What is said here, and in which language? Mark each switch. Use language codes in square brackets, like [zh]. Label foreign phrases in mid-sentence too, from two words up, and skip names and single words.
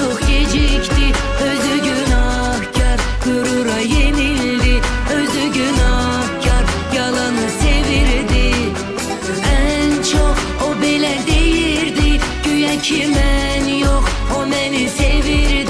[tr] gecikti. [az] Özü günahkar, gurura yenildi. Özü günahkar, yalanı sevirdi. [tr] En çok [az] o belə deyirdi, güya ki mən yox, o məni sevirdi.